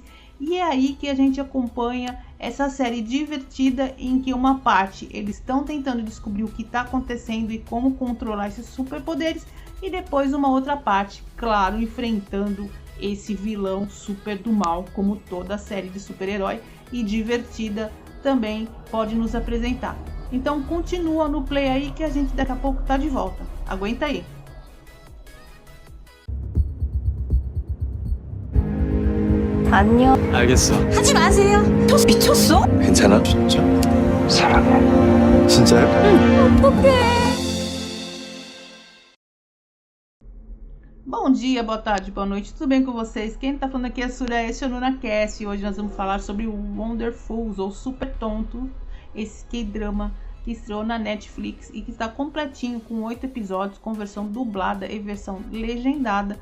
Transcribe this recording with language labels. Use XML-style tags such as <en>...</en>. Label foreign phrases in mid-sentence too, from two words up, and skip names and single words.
<pt>E é aí que a gente acompanha essa série divertida, em que uma parte eles estão tentando descobrir o que está acontecendo e como controlar esses superpoderes, e depois uma outra parte, claro, enfrentando esse vilão super do mal, como toda a série de super-herói e divertida também pode nos apresentar. Então continua no play aí, que a gente daqui a pouco tá de volta. Aguenta aí.</pt> <ko>안녕. 알겠어. 하지 마세요. 미쳤어? 괜찮아? 진짜. 사랑해. 진짜요? 어떡해.</ko> <pt>Bom dia, boa tarde, boa noite, tudo bem com vocês? Quem tá falando aqui é a Surya, este é o NunaCast, e hoje nós vamos falar sobre o Wonderfuls, ou Super Tonto, esse K-drama que estreou na Netflix e que está completinho, com 8 episódios, com versão dublada e versão legendada.</pt>